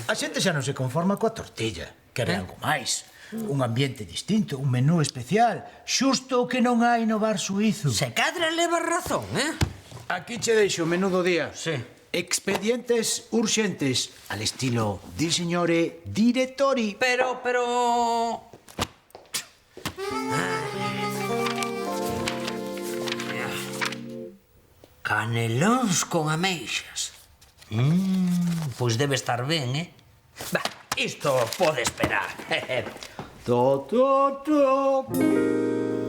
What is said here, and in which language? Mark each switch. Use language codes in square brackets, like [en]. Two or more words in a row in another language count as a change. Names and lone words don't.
[gl] A xente xa non se conforma coa tortilla. Quere algo máis. Un ambiente distinto, un menú especial. Xusto o que non hai no bar suízo. Se cadra levas razón, Aquí che deixo o menú do día. Expedientes urxentes [es] al estilo [it] di signore direttori. [gl] Pero... Canelóns con ameixas. Pois debe estar ben, Isto pode esperar.